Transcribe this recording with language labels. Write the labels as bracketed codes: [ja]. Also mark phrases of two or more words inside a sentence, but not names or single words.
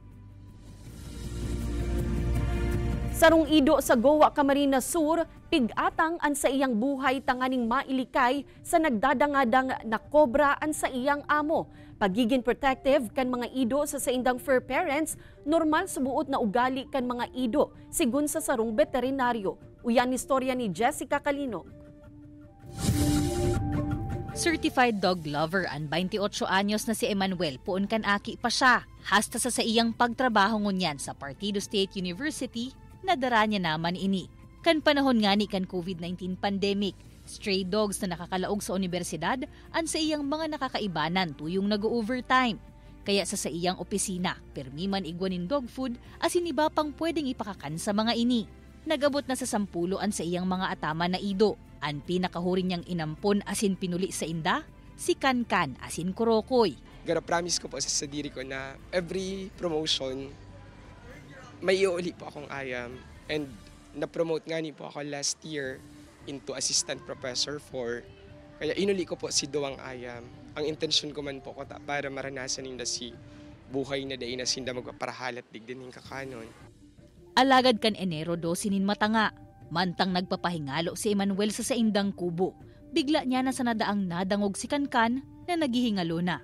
[bik] Sarong ido sa Goa, Camarines Sur, pigatang an sa iyang buhay tanganing mailikay sa nagdadangadang na kobra an sa iyang amo. Pagiging protective kan mga ido sa saindang [en] fur parents, [bik] normal sa buot na ugali kan mga ido, sigun sa sarong veterinaryo. Uyan istorya ni Jessica Calinog. [en] Certified dog lover [bik] ang 28 anyos na si Emmanuel puon kan aki pa siya. Hasta sa iyang pagtrabaho ngunyan sa Partido State University, nadara niya naman ini. Kan panahon nga ni kan COVID-19 pandemic, [en] stray dogs [bik] na nakakalaog sa universidad ang sa iyang mga nakakaibanan tuyong nag-overtime. Kaya sa iyang opisina, permi man igwanin dog food asin iba pang pwedeng ipakakan sa mga ini. Nagabot na sa 10 ang sa iyang mga atama na ido. Ang pinakahuring niyang inampon asin pinuli sa inda, si Kankan asin Kurokoy. Promise ko po sa diri ko na every promotion, may iuli po akong ayam. And na-promote nga po ako [en] last year into assistant professor 4. [bik] Kaya inuli ko po si Duwang Ayam. Ang intention ko man po ko para maranasan ninda si buhay na dahi na sinda magpaparahalat digdin ng kakanon. Alagad kan Enero 12 nin matanga. Mantang nagpapahingalo si Emmanuel sa saindang kubo. Bigla niya na sa nadaang nadangog si Kankan na naghihingalo na.